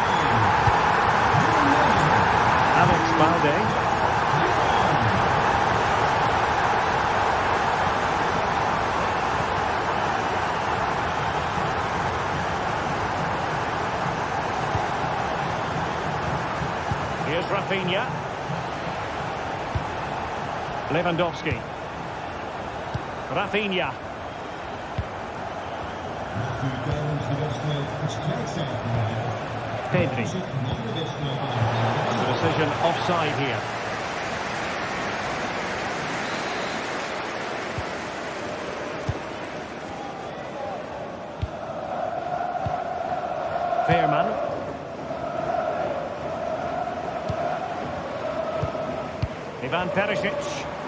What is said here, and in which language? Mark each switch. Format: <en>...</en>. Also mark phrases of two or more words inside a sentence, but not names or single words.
<en>Alex Balde. Here's Rafinha. Lewandowski. Rafinha. Pedri. The decision offside here. Fairman. Ivan Perisic.</en>